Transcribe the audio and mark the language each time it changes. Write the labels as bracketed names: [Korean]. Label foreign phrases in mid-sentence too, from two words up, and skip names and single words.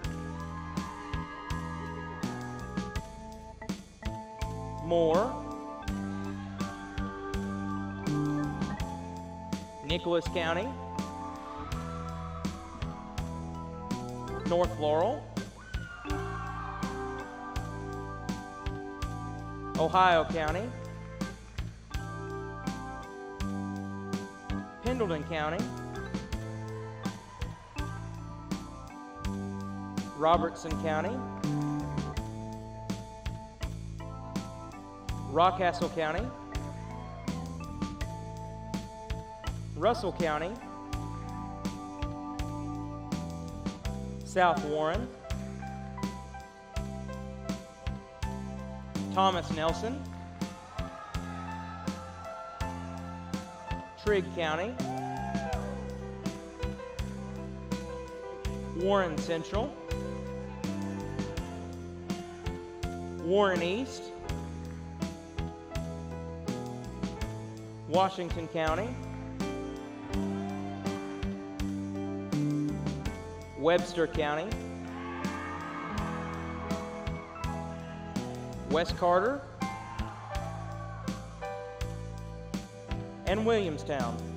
[English] Moore, Nicholas County, North Laurel, Ohio County, Pendleton County, Robertson County, Rockcastle County, Russell County, South Warren, Thomas Nelson, Trigg County, Warren Central, Warren East, Washington County, Webster County, West Carter, and Williamstown.